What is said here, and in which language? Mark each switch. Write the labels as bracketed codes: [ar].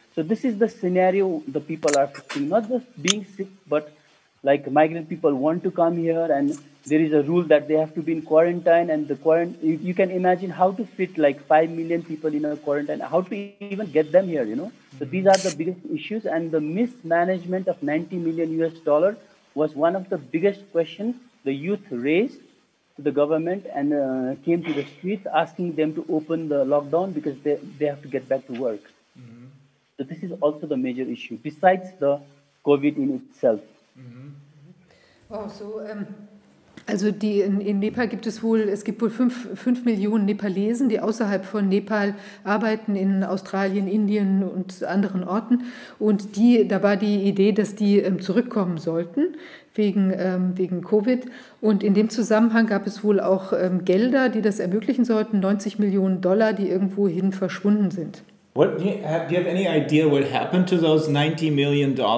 [en] So this is the scenario the people are facing, not just being sick, but migrant people want to come here, and there is a rule that they have to be in quarantine, and the quarantine, you can imagine how to fit 5 million people in a quarantine, how to even get them here, So these are the biggest issues, and the mismanagement of $90 million US was one of the biggest questions the youth raised to the government, and came to the streets asking them to open the lockdown because they have to get back to work. So this is also the major issue, besides the COVID in itself. [de] Oh, so, also in Nepal gibt es wohl 5 Millionen Nepalesen, die außerhalb von Nepal arbeiten, in Australien, Indien und anderen Orten. Und da war die Idee, dass die zurückkommen sollten wegen Covid. Und in dem Zusammenhang gab es wohl auch Gelder, die das ermöglichen sollten, $90 Millionen, die irgendwohin verschwunden sind. [en] Do you have any idea what happened to those $90 million?